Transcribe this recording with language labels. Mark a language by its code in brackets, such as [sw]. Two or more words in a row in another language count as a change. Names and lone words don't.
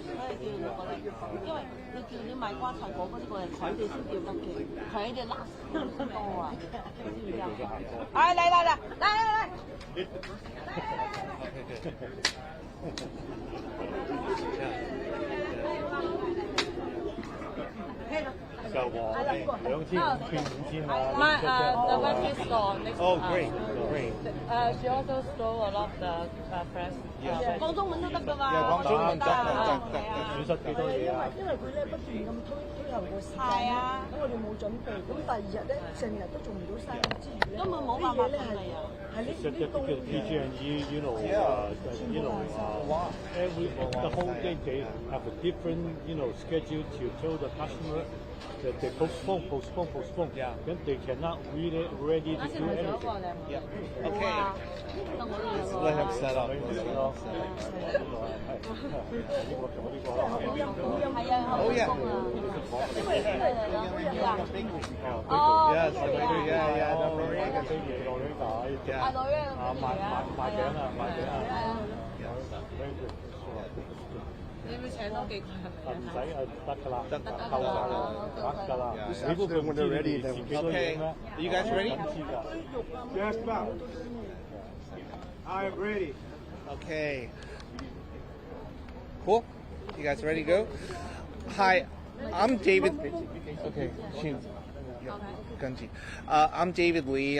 [yue] 所以叫你過嚟，因為你叫你賣瓜菜嗰啲過嚟，佢哋先叫得嘅，佢哋 last 多啊，知唔知啊？嚟！就話2500啊。 [en] The web store next. Oh, great. She also stole a lot of the press. [yue] 講中文都得㗎嘛，講中文得係啊損失幾多嘢啊？因為佢咧不斷咁推後個時間，係啊咁我哋冇準備，咁第二日咧成日都做唔到生意之餘咧，根本冇辦法準備啊。係呢 [en] Just [yue] 呢都 [en] because PG&E, every the whole day they have a different, schedule to tell the customer that they postpone. Yeah. Then they cannot really ready to [yue] 啱先 [en] do [yue] 咪做一 [en] anything. [yue] 個你係咪？ [en] Yeah. [yue] 冇 [en] Okay. [yue] 啊，得我哋 [en] Let's [yue] 兩 [en] let [yue] 個 [en] him set up. [yue] 係啊，好 [en] Oh yeah. [yue] 工啊，哦， [en] Yes, the bakery. Yeah. The Noriega. [yue] 阿女啊，賣餅啊，賣餅啊。係啊， [en] Very good. [yue] 你要唔要請多幾個係唔咪使得㗎啦，得夠㗎啦，得㗎啦。你估佢唔知你自己都嘢 [en] Okay. [yue] 咩？ [en] You guys ready? [yue] 知㗎。 [en] Yes, ma'am. I'm ready. Okay. Cool. You guys ready to go? Hi, I'm David. Okay. I'm David Lee.